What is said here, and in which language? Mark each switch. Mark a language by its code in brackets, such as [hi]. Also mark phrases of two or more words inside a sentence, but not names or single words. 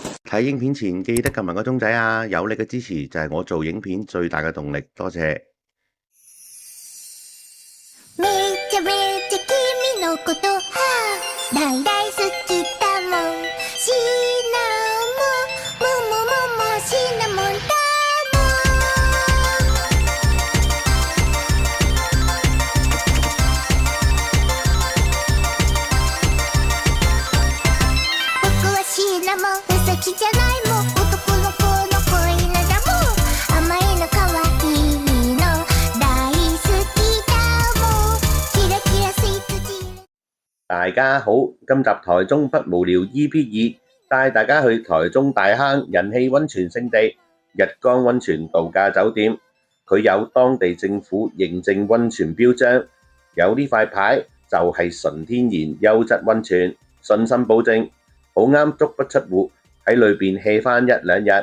[yue] 睇影片前記得撳埋個鐘仔啊！有你嘅支持就係我做影片最大嘅動力，多謝。 [ja] めちゃめちゃ君のこと大大好きだもんシナモンももももシナモンだもん僕はシナモンふざけじゃないもん男の子の恋なだもん甘いの可愛いの大好きだもんキラキラスイートジー [yue] 大家好，今集台中不無聊 EP2帶大家去台中大坑人氣溫泉勝地日光溫泉度假酒店，佢有當地政府認證溫泉標章，有呢塊牌就係純天然優質溫泉，信心保證，好啱足不出戶喺裏邊 hea 返一兩日。